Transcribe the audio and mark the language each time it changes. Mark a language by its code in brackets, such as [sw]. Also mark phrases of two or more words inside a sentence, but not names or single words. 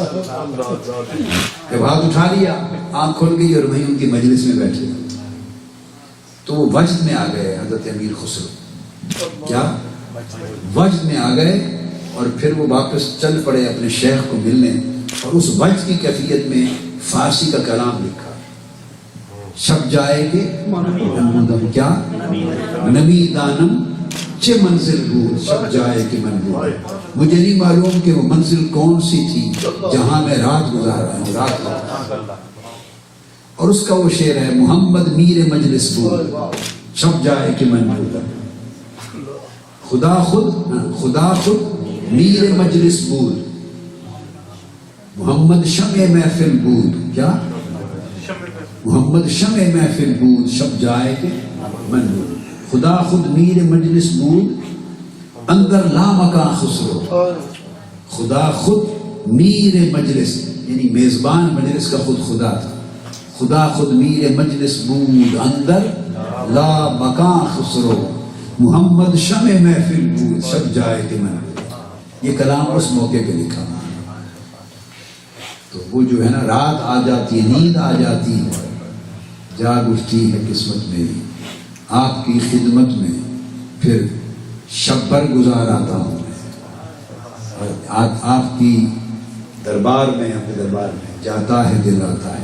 [ur] جب ہاتھ اٹھا لیا، آنکھ کھل گئی، اور وہیں ان کی مجلس میں بیٹھے، تو وہ وجد میں آ گئے حضرت امیر خسرو، کیا وجد میں آ گئے، اور پھر وہ واپس چل پڑے اپنے شیخ کو ملنے، اور اس وجد کی کیفیت میں فارسی کا کلام لکھا، [fa] شب جائے کہ نمودم، [ur] کیا [fa] نمی دانم چے منزل بود، شب جائے کہ من بود، [ur] مجھے نہیں معلوم کہ وہ منزل کون سی تھی جہاں میں رات گزار رہا ہوں، رات۔ اور اس کا وہ شعر ہے [fa] محمد میر مجلس بود، شب جائے کہ من بود، خدا خود میر مجلس بود، محمد شمع محفل بود، کیا محمد شمع محفل بود، شب جائے کہ من بود، خدا خود میر مجلس بود، اندر لامکان خسرو، خدا خود میر مجلس، [ur] یعنی میزبان مجلس کا خود خدا تھا، [fa] خدا خود میر مجلس بود، اندر لامکان خسرو، محمد شمع محفل بود، شب جائے کہ من بود۔ [ur] یہ کلام اس موقع پہ لکھا۔ تو وہ جو ہے نا، رات آ جاتی ہے، نیند آ جاتی ہے، جاگ اٹھتی ہے قسمت میری آپ کی خدمت میں، پھر شب بھر گزار آتا ہوں اور آپ کی دربار میں، اپنے دربار میں جاتا ہے دل آتا ہے۔